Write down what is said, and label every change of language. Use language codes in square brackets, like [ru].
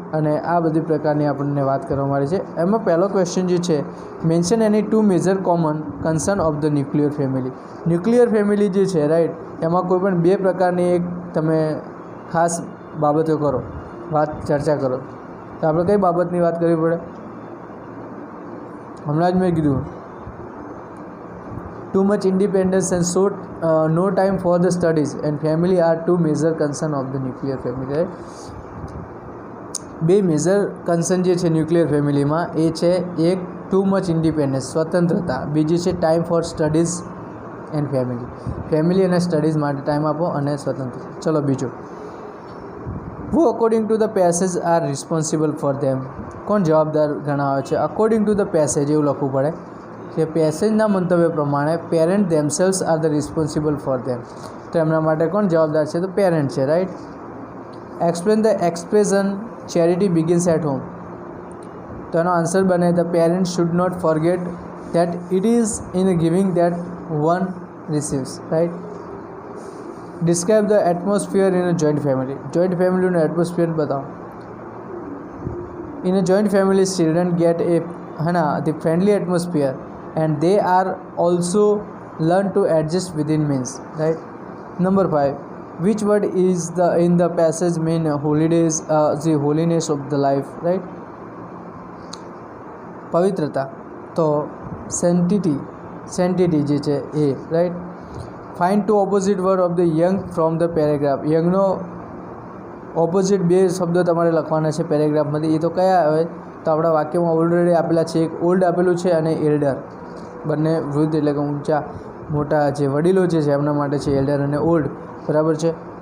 [gu] અને આ બધી પ્રકારની આપણને વાત કરવામાં આવી છે. એમાં પહેલો ક્વેશ્ચન જે છે, [en] Mention એની 2 major common concern of the nuclear family. [gu] Nuclear family જે છે, રાઈટ, એમાં કોઈ પણ 2 પ્રકારની એક તમે ખાસ બાબતો કરો, ચર્ચા કરો. તો આપણે કઈ બાબતની વાત કરવી પડે? હમણાં જ મેં કીધું, [en] too much independence and no time for the studies and family are 2 major concern of the nuclear family, right? [gu] 2 major concern જે છે ન્યુક્લિયર ફેમિલીમાં એ છે, એક ટુ મચ ઇન્ડિપેન્ડન્સ, સ્વતંત્રતા. બીજી છે [en] time for studies and family [gu] અને સ્ટડીઝ માટે ટાઈમ આપો અને સ્વતંત્રતા. ચલો બીજું, [en] who according to the passage are responsible for them. [gu] કોણ જવાબદાર ગણાવે છે? [en] according to the passage [gu] એવું લખવું પડે કે પેસેજના મંતવ્ય પ્રમાણે [en] Parent themselves are the responsible for them. [gu] તો એમના માટે કોણ જવાબદાર છે? તો પેરેન્ટ છે, right. [en] Explain the expression charity begins at home. [gu] તો એનો આન્સર બને [en] The parent should not forget that it is in giving that one receives, right. Describe the atmosphere in a joint family. [gu] Joint ફેમિલીનું atmosphere બતાવો. [en] In a joint family children get the friendly atmosphere and they are also learn to adjust within means, right. Number 5, which word is in the passage mean holidays, the holiness of the life, right. [gu] પવિત્રતા, તો sanctity જે છે એ, right. [en] Find 2 opposite word of the young from the paragraph. [gu] યંગનો opposite 2 શબ્દો તમારે લખવાના છે પેરેગ્રાફમાંથી. એ તો કયા આવે? તો આપણા વાક્યમાં ઓલરેડી આપેલા છે, એક ઓલ્ડ આપેલું છે અને એલ્ડર. બંને વૃદ્ધ એટલે કે ઊંચા મોટા જે વડીલો જે છે એમના માટે છે એલ્ડર અને ઓલ્ડ, બરાબર છે.